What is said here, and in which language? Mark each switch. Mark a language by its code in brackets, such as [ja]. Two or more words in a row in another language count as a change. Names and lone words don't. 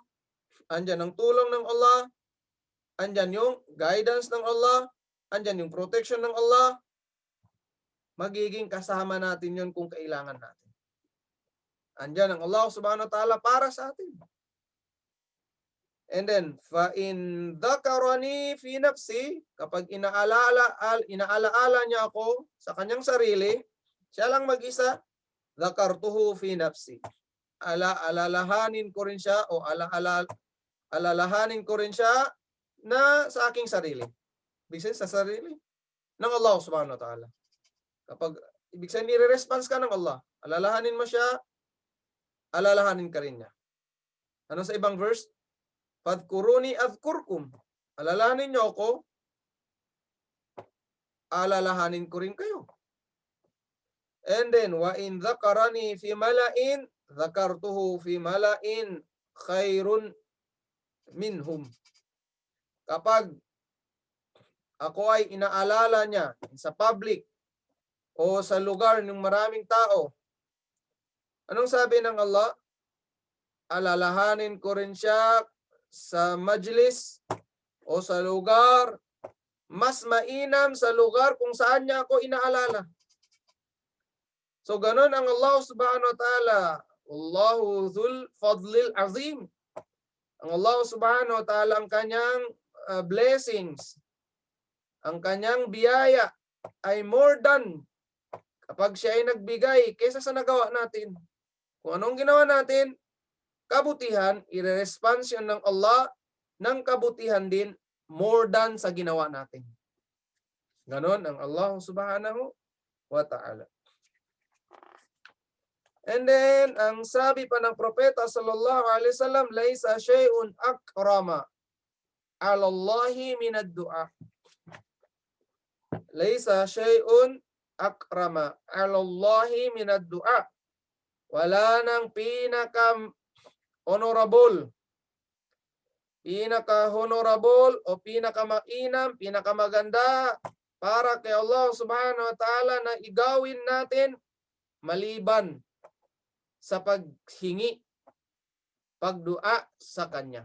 [tl] Andyan ang tulong ng Allah, andyan yung guidance ng Allah, andyan yung protection ng Allah. Magiging kasama natin yun kung kailangan natin. Andyan ang Allah [ar] سبحانه وتعالى [tl] para sa atin. [en] And then, [ar] فإن ذكرني في نفسي, [tl] kapag inaalaala niya ako sa kanyang sarili, siya lang mag-isa, [ar] ذكرته في نفسي. [tl] Alalahanin ko rin siya o alalahanin ko rin siya na sa aking sarili. Ibig sabihin sa sarili ng Allah [ar] سبحانه وتعالى. [tl] Kapag ibig sabihin nire-response ka ng Allah, alalahanin mo siya, alalahanin ka rin niya. Ano sa ibang verse? [ar] فاذكروني أذكركم. [tl] Alalahanin niyo ako, alalahanin ko rin kayo. [en] And then, [ar] وإن ذكرني في ملأ، ذكرته في ملأ خير منهم. [tl] Kapag ako ay inaalala niya sa public o sa lugar ng maraming tao, anong sabi ng Allah? Alalahanin ko rin siya sa majlis o sa lugar, mas mainam sa lugar kung saan niya ako inaalala. So ganun ang Allah [ar] سبحانه وتعالى. الله ذو الفضل العظيم. [tl] Ang Allah [ar] سبحانه وتعالى, [tl] ang kanyang blessings, ang kanyang biyaya ay [en] more than [tl] kapag siya ay nagbigay kaysa sa nagawa natin. Kung anong ginawa natin, kabutihan, i-response yun ng Allah ng kabutihan din [en] more than [tl] sa ginawa natin. Ganon ang Allah [ar] سبحانه وتعالى. [en] And then, [tl] ang sabi pa ng propeta [ar] صلى الله عليه وسلم، ليس شيء أكرم على الله من الدعاء. ليس شيء أكرم على الله من الدعاء. [tl] Wala nang pinaka-honorable o pinakamainam, pinakamaganda para kay Allah [ar] سبحانه وتعالى [tl] na igawin natin maliban sa paghingi, pagdua sa Kanya.